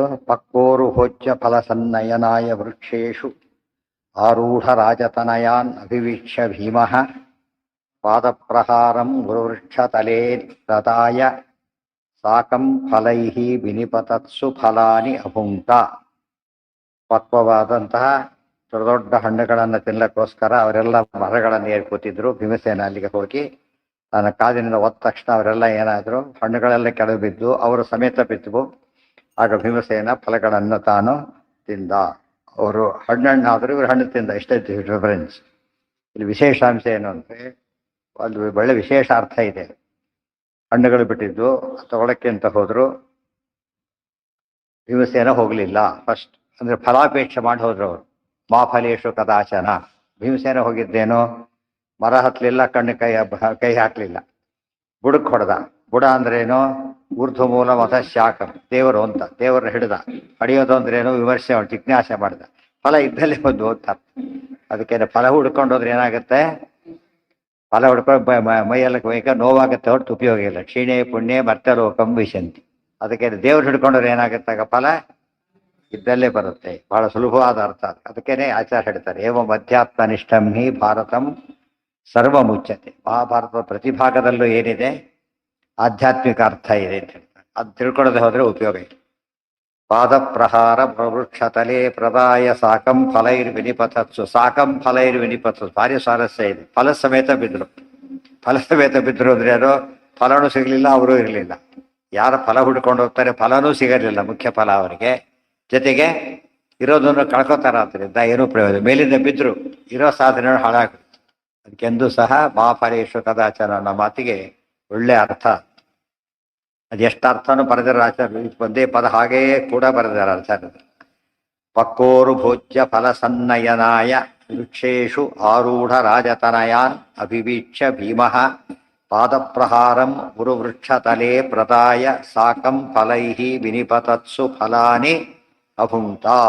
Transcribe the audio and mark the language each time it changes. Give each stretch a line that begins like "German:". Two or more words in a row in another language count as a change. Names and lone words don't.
Sanskrit: ಪಕ್ಕೋರು ಭೋಜ್ಯ ಫಲಸನ್ನಯನಾಯ ವೃಕ್ಷೇಶು ಆರೂಢರಾಜತನಯಾನ್ ಅಭಿವೀಕ್ಷ್ಯ ಭೀಮಃ ಪಾದಪ್ರಹಾರಂ ಗುರುವೃಕ್ಷತಲೇ ದದಾಯ ಸಾಕಂ ಫಲೈಃ ವಿನಿಪತತ್ಸು ಫಲಾನಿ ಅಭುಂಕ್ತ.
Kannada: ಪಕ್ವವಾದಂತಹ ದೊಡ್ಡ ದೊಡ್ಡ ಹಣ್ಣುಗಳನ್ನು ತಿನ್ನಕ್ಕೋಸ್ಕರ ಅವರೆಲ್ಲ ಮರಗಳನ್ನು ಏರಿ ಕೂತಿದ್ರು. ಭೀಮಸೇನ ಅಲ್ಲಿಗೆ ಹೋಗಿ ತನ್ನ ಕಾದಿನಿಂದ ಒತ್ತ ತಕ್ಷಣ ಅವರೆಲ್ಲ ಏನಾದ್ರು ಹಣ್ಣುಗಳೆಲ್ಲ ಕೆಳಗೆ ಬಿದ್ದು ಅವರು ಸಮೇತ ಬಿದ್ದವು. ಆಗ ಭೀಮಸೇನ ಫಲಗಳನ್ನು ತಾನು ತಿಂದ. ಅವರು ಹಣ್ಣಾದರೂ ಇವರು ಹಣ್ಣು ತಿಂದ. ಇಷ್ಟೇ ಡಿಫರೆನ್ಸ್. ಇಲ್ಲಿ ವಿಶೇಷಾಂಶ ಏನು ಅಂದರೆ ಒಂದು ಒಳ್ಳೆ ವಿಶೇಷ ಅರ್ಥ ಇದೆ. ಹಣ್ಣುಗಳು ಬಿಟ್ಟಿದ್ದು ತಗೊಳಕ್ಕೆ ಅಂತ ಹೋದ್ರು. ಭೀಮಸೇನ ಹೋಗಲಿಲ್ಲ. ಫಸ್ಟ್ ಅಂದರೆ ಫಲಾಪೇಕ್ಷೆ ಮಾಡಿ ಹೋದ್ರು ಅವರು.
Sanskrit: ಮಾ ಫಲೇಶು ಕದಾಚನ.
Kannada: ಭೀಮಸೇನ ಹೋಗಿದ್ದೇನೋ ಮರ ಹತ್ತಲಿಲ್ಲ, ಕಣ್ಣು ಕೈ ಹಾಕಲಿಲ್ಲ, ಬುಡಕ್ಕೆ ಹೊಡೆದ. ಬುಡ ಅಂದ್ರೇನು?
Sanskrit: ಊರ್ಧ್ವ ಮೂಲ ಮತ ಶಾಖ,
Kannada: ದೇವರು ಅಂತ. ದೇವರನ್ನ ಹಿಡಿದ. ಹಡಿಯೋದು ಅಂದ್ರೇನು? ವಿಮರ್ಶೆ ಮಾಡಿ ಜಿಜ್ಞಾಸೆ ಮಾಡಿದ. ಫಲ ಇದ್ದಲ್ಲೇ ಬಂದು ಹೋಗ್ತಾರೆ. ಅದಕ್ಕೆ ಫಲ ಹುಡ್ಕೊಂಡು ಹೋದ್ರೆ ಏನಾಗುತ್ತೆ? ಫಲ ಹುಡ್ಕೊಂಡು ಮೈಯೆಲ್ಲ ಬೇಗ ನೋವಾಗುತ್ತೆ, ಹೊರತು ಉಪಯೋಗ ಇಲ್ಲ.
Sanskrit: ಕ್ಷೀಣೆ ಪುಣ್ಯ ಮರ್ತಲೋಕಂ ವಿಶಂತಿ.
Kannada: ಅದಕ್ಕೆ ದೇವ್ರು ಹಿಡ್ಕೊಂಡ್ರೆ ಏನಾಗುತ್ತೆ? ಆಗ ಫಲ ಇದ್ದಲ್ಲೇ ಬರುತ್ತೆ. ಬಹಳ ಸುಲಭವಾದ ಅರ್ಥ. ಅದಕ್ಕೇನೆ ಆಚಾರ್ಯ ಹೇಳ್ತಾರೆ,
Sanskrit: ಏವಂ ಅಧ್ಯಾತ್ಮನಿಷ್ಠಂ ಹಿ ಭಾರತಂ ಸರ್ವಮುಚ್ಯತೆ.
Kannada: ಮಹಾಭಾರತದ ಪ್ರತಿಭಾಗದಲ್ಲೂ ಏನಿದೆ ಆಧ್ಯಾತ್ಮಿಕ ಅರ್ಥ ಇದೆ ಅಂತ ಹೇಳ್ತಾರೆ. ಅದು ತಿಳ್ಕೊಳ್ಳದೆ ಹೋದ್ರೆ ಉಪಯೋಗ ಇದೆ.
Sanskrit: ಪಾದಪ್ರಹಾರ ಪ್ರವೃಕ್ಷತಲೆ ಪ್ರದಾಯ ಸಾಕಂ ಫಲೈರ್ವಿನಿಪತತ್ಸು. ಸಾಕಂ ಫಲೈರ್ವಿನಿಪತತ್ಸು
Kannada: ಭಾರಿ ಸ್ವಾರಸ್ಯ ಇದೆ. ಫಲ ಸಮೇತ ಬಿದ್ರು. ಫಲ ಸಮೇತ ಬಿದ್ರು ಅಂದ್ರೆ ಯಾರು? ಫಲನೂ ಸಿಗಲಿಲ್ಲ, ಅವರೂ ಇರಲಿಲ್ಲ. ಯಾರ ಫಲ ಹುಡ್ಕೊಂಡು ಹೋಗ್ತಾರೆ ಫಲನೂ ಸಿಗಲಿಲ್ಲ, ಮುಖ್ಯ ಫಲ ಅವರಿಗೆ. ಜೊತೆಗೆ ಇರೋದನ್ನು ಕಳ್ಕೊತಾರ. ಆದ್ದರಿಂದ ಏನೂ ಪ್ರಯೋಜನ. ಮೇಲಿಂದ ಬಿದ್ರು, ಇರೋ ಸಾಧನೆ ಹಾಳಾಗುತ್ತೆ. ಅದಕ್ಕೆಂದೂ ಸಹ
Sanskrit: ಮಹಾಫಲೇಶು ಕದಾಚನ
Kannada: ಅನ್ನೋ ಮಾತಿಗೆ ಒಳ್ಳೆ ಅರ್ಥ. ಅದು ಎಷ್ಟು ಅರ್ಥನೂ ಬರೆದಿರೋ ಆಚಾರ್ಯ. ಒಂದೇ ಪದ ಹಾಗೆಯೇ ಕೂಡ ಬರೆದಿದ್ದಾರೆ ಆಚಾರ್ಯ.
Sanskrit: ಪಕ್ಕೋರು ಭೋಜ್ಯ ಫಲಸನ್ನಯನಾಯ ವೃಕ್ಷೇಶು ಆರೂಢ ರಾಜತನಯಾನ್ ಅಭಿವೀಕ್ಷ್ಯ ಭೀಮಃ ಪಾದಪ್ರಹಾರಂ ಗುರುವೃಕ್ಷತಲೇ ಪ್ರದಾಯ ಸಾಕಂ ಫಲೈಃ ವಿನಿಪತತ್ಸು ಫಲಾನಿ ಅಭುಂಕ್ತ.